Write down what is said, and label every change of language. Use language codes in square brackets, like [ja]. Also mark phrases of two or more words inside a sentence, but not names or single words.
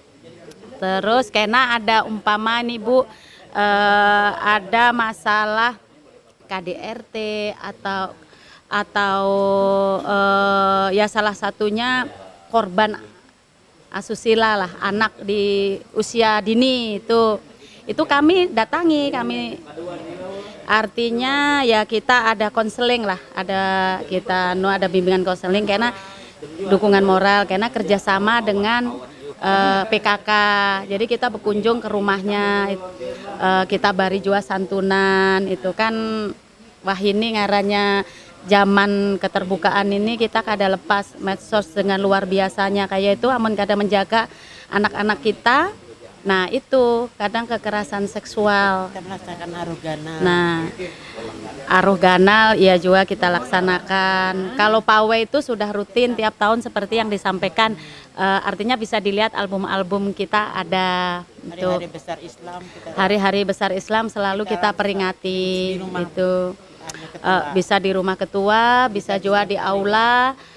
[id] Terus karena ada umpama nih Bu, ada masalah KDRT atau ya salah satunya korban asusila lah, anak di usia dini itu kami datangi, artinya ya kita ada konseling lah, ada bimbingan konseling karena dukungan moral, karena kerjasama dengan PKK. Jadi kita berkunjung ke rumahnya, kita bari juga santunan. Itu kan wah ini ngarannya zaman keterbukaan ini kita kada lepas medsos dengan luar biasanya kayak itu, [bjn] amun kada [id] menjaga anak-anak kita. Nah itu kadang kekerasan seksual, merasakan aruh ganal. Nah aruh ganal ya juga kita laksanakan. Kalau pawai itu sudah rutin tiap tahun seperti yang disampaikan, artinya bisa dilihat album-album kita ada. Hari-hari besar Islam, hari-hari besar Islam selalu kita peringati itu. Bisa di rumah ketua, bisa juga di aula.